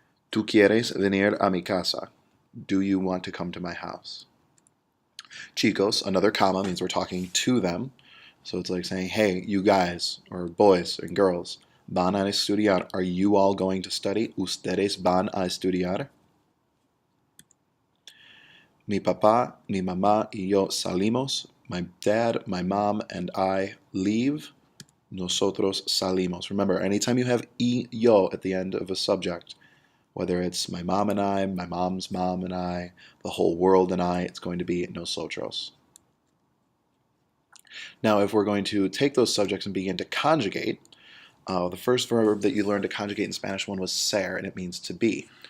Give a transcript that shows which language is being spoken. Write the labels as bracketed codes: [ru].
[es] ¿Tú quieres venir a mi casa? [en] Do you want to come to my house? Chicos, another comma, means we're talking to them. So it's like saying, hey, you guys, or boys and girls, [es] van a estudiar. [en] Are you all going to study? [es] Ustedes van a estudiar. Mi papá, mi mamá y yo salimos. [en] My dad, my mom, and I leave. [es] Nosotros salimos. [en] Remember, anytime you have y, yo at the end of a subject, whether it's my mom and I, my mom's mom and I, the whole world and I, it's going to be nosotros. Now, if we're going to take those subjects and begin to conjugate, the first verb that you learned to conjugate in Spanish one was ser, and it means to be.